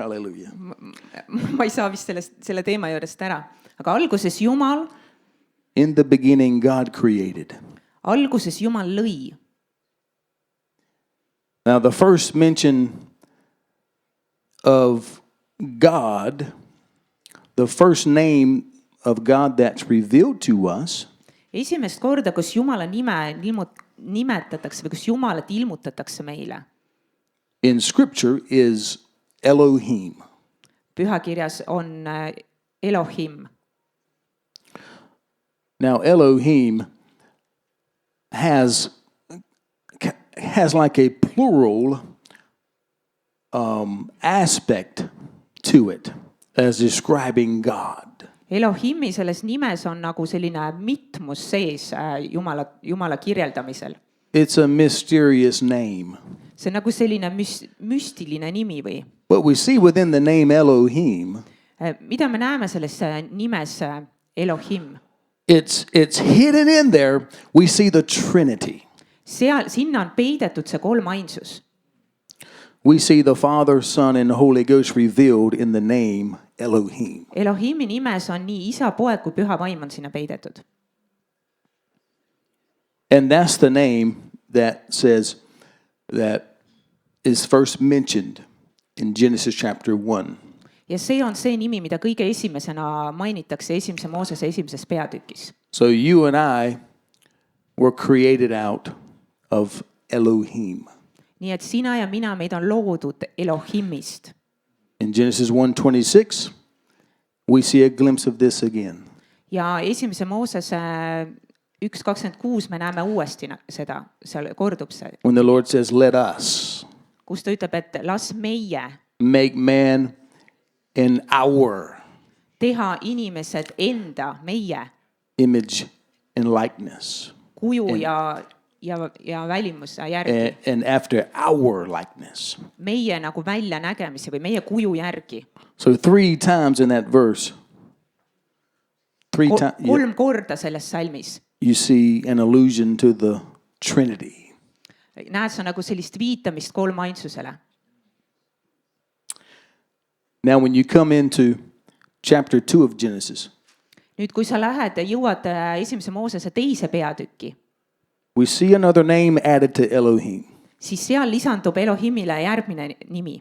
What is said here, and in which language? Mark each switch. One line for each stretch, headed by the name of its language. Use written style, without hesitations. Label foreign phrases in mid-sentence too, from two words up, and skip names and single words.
English: Hallelujah.
Estonian: Ma ei saa vist selle teema juurest ära. Aga alguses Jumal
English: In the beginning, God created.
Estonian: Alguses Jumal lõi.
English: Now, the first mention of God, the first name of God that's revealed to us
Estonian: Esimest korda, kus Jumala nime nimetatakse või kus Jumalat ilmutatakse meile,
English: in Scripture is Elohim.
Estonian: pühakirjas on Elohim.
English: Now, Elohim has like a plural aspect to it as describing God.
Estonian: Elohimi selles nimes on nagu selline mitmus sees Jumala kirjeldamisel.
English: It's a mysterious name.
Estonian: See on nagu selline müstiline nimi või?
English: What we see within the name Elohim,
Estonian: Mida me näeme selles nimes Elohim?
English: it's hidden in there. We see the Trinity.
Estonian: Sinna on peidetud see kolmainsus.
English: We see the Father, Son, and Holy Ghost revealed in the name Elohim.
Estonian: Elohimi nimes on nii isa, poeg kui püha vaim on sinna peidetud.
English: And that's the name that is first mentioned in Genesis chapter 1.
Estonian: Ja see on see nimi, mida kõige esimesena mainitakse esimese Moosese esimeses peatükis.
English: So you and I were created out of Elohim.
Estonian: Nii et sina ja mina, meid on loodud Elohimist.
English: In Genesis 1:26, we see a glimpse of this again.
Estonian: Ja esimese Moosese 1:26 me näeme uuesti seda, seal kordub see,
English: When the Lord says, let us
Estonian: kus ta ütleb, et las meie
English: make man in our
Estonian: teha inimesed enda, meie
English: image and likeness.
Estonian: kuju ja ja välimuse järgi,
English: and after our likeness.
Estonian: meie nagu väljanägemise või meie kuju järgi.
English: So 3 times in that verse, 3 times
Estonian: Kolm korda selles salmis
English: you see an allusion to the Trinity.
Estonian: näed sa nagu sellist viitamist kolmainsusele.
English: Now, when you come into chapter 2 of Genesis,
Estonian: Nüüd, kui sa lähed ja jõuad esimese Moosese teise peatükki,
English: we see another name added to Elohim.
Estonian: siis seal lisandub Elohimile järgmine nimi.